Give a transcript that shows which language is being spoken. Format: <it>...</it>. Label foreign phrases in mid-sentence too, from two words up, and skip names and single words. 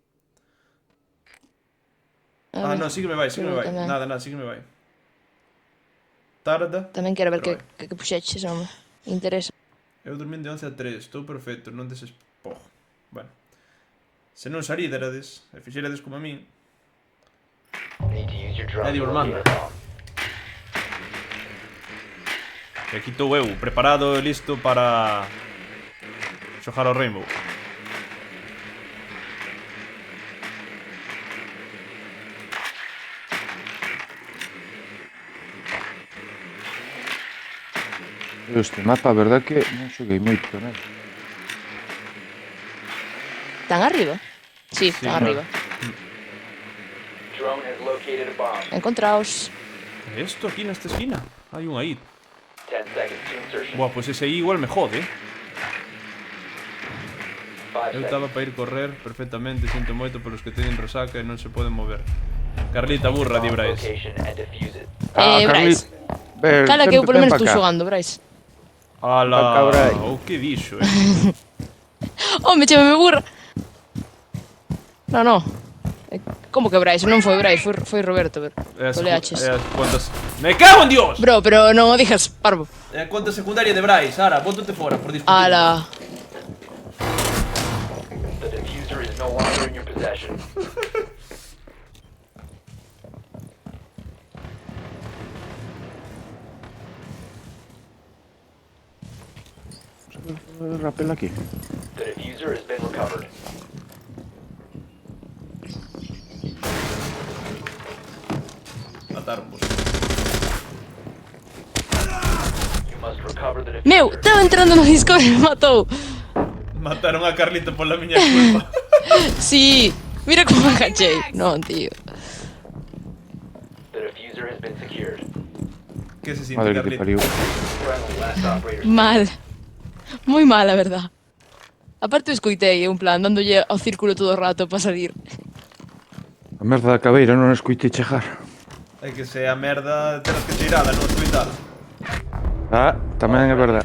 <gl>A ver, no, sí que me vai, sí que me vai. tamén. Nada, sí que me vai. Tarda. Tamén quero ver Pero que puxeches, home. Interesa. Eu dormín de 11 a 3, estou perfecto, non desespojo. Bueno. Se non saríderades, e fixerades como a min,</gl> <en>Need to use your drone Eddie to Ormando. locate a bomb.</en> <gl>que aquí estou eu, preparado e listo para xogar ao Rainbow. Este mapa, a verdad que non xoguei moito, né? Están arriba? Sí, están claro. arriba.</gl> <en>Drone has located a bomb.</en> <gl>Encontraos. E isto aquí nesta esquina? Hai un aí.</gl> <en>10 seconds to insertion.</en> <gl>Buah, pois ese aí igual me jode,</gl> <en>5</en> <gl>Eu</gl> <en>seconds.</en> <gl>estaba para ir correr perfectamente, sinto moito pelos que teñen resaca e non se poden mover. Carlita burra, di</gl> <en>Bomb</en> <gl>Brais.</gl> <en>location and defuse it.</en> <gl>Brais. Cala que eu polo menos estou xogando, Brais. Ala, Pa cabrai. o que dixo, Home, chamame burra. No. Como que Brais? Non foi Brais, foi Roberto, ver. Toleaches.</gl> <es>Cuantas... Me cago en Dios!</es> <gl>Bro, pero non o dijas, parvo. É a cuenta secundaria de Brais, Sara, bótate fora por discutir. Ala.</gl> <en>The diffuser is no longer in your possession.</en> <gl>Rapel aquí.</gl> <en>The diffuser has been recovered.</en> <gl>Mataron vos.</gl> <en>You must recover for the</en> <gl>Meu,</gl> <en>diffuser.</en> <gl>estaba entrando no Discord e me matou. Mataron a Carlita pola miña culpa. Sí, mira como me agachei. Non, tío.</gl> <en>The diffuser has been secured.</en> <gl>Que se siente, Madre que te Carlita? pariu.</gl> <en>Friendly, last operator.</en> <gl>Mal. Moi mal, a verdad. Aparte escoitei, en plan, dándolle ao círculo todo o rato para salir. A merda da cabeira non a escoitei chegar. É que se a merda tenas que cheirala no hospital. Ah, tamén é verdade.</gl>